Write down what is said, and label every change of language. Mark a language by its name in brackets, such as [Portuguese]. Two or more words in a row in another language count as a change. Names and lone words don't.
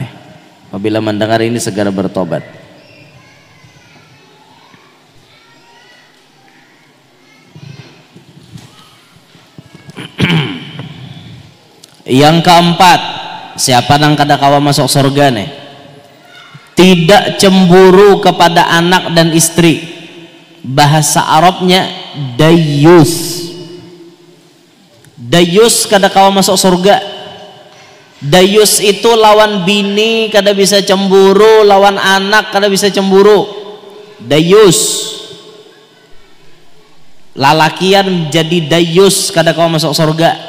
[Indonesian] Apabila mendengar ini segera bertobat. Yang keempat, siapa nang kada kawa masuk surga nih? Tidak cemburu kepada anak dan istri. Bahasa Arabnya dayus. [Banjar] Dayus kada kawa masuk surga. Dayus itu lawan bini kada bisa cemburu, lawan anak kada bisa cemburu. Dayus. Lalakian jadi dayus kada kawa masuk surga.